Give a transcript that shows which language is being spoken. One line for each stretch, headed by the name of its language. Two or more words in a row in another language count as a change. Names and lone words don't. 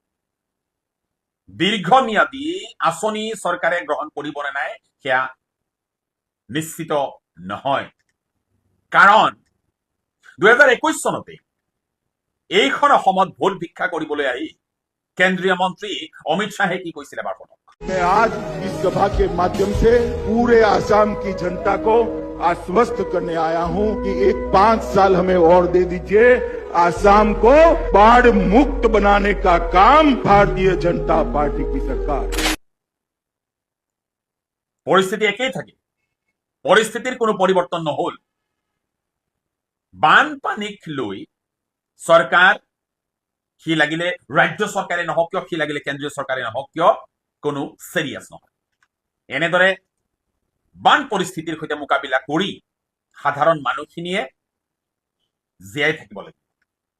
Assamese: দীৰ্ঘম্যাদী আঁচনি চৰকাৰে গ্ৰহণ কৰিব নে নাই সেয়া নিশ্চিত নহয় কাৰণ 2021 চনতে এইখন অসমত ভোট ভিক্ষা কৰিবলৈ আহি কেন্দ্ৰীয় মন্ত্ৰী অমিত শ্বাহে কি কৈছিল এবাৰ শুনক
Hindi: मैं आज इस सभा के माध्यम से पूरे आसाम की जनता को आश्वस्त करने आया हूं कि एक 5 साल हमें और दे दीजिए आसाम को बाढ़ मुक्त बनाने का काम भारतीय जनता पार्टी की सरकार
Assamese: পৰিস্থিতি একেই থাকে পৰিস্থিতিৰ কোনো পৰিৱৰ্তন নহল বানপানীক লৈ চৰকাৰ সি লাগিলে ৰাজ্য চৰকাৰে নহওক কিয় সি লাগিলে কেন্দ্ৰীয় চৰকাৰে নহওক কিয় কোনো চিৰিয়াছ নহয় এনেদৰে বান পৰিস্থিতিৰ সৈতে মোকাবিলা কৰি সাধাৰণ মানুহখিনিয়ে জীয়াই থাকিব লাগিব